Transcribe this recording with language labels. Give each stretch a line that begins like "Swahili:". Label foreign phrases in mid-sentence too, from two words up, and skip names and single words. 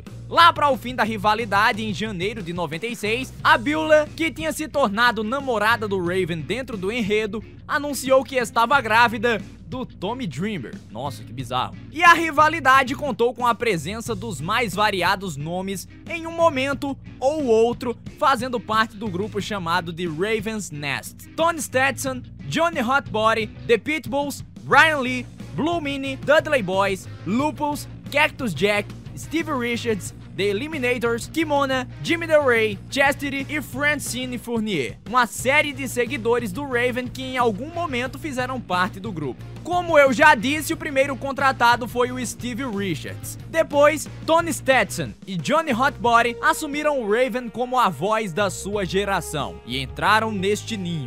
Portuguese: Lá para o fim da rivalidade, em janeiro de 96, a Beulah, que tinha se tornado namorada do Raven dentro do enredo, anunciou que estava grávida do Tommy Dreamer. Nossa, que bizarro. E a rivalidade contou com a presença dos mais variados nomes em um momento ou outro, fazendo parte do grupo chamado de Raven's Nest. Tony Stetson, Johnny Hotbody, The Pitbulls, Brian Lee, Blue Meanie, Dudley Boyz, Lupus, Cactus Jack, Steve Richards, The Eliminators, Kimona, Jimmy Del Rey, Chastity e Francine Fournier. Uma série de seguidores do Raven que em algum momento fizeram parte do grupo. Como eu já disse, o primeiro contratado foi o Steve Richards. Depois, Tony Stetson e Johnny Hotbody assumiram o Raven como a voz da sua geração e entraram neste ninho.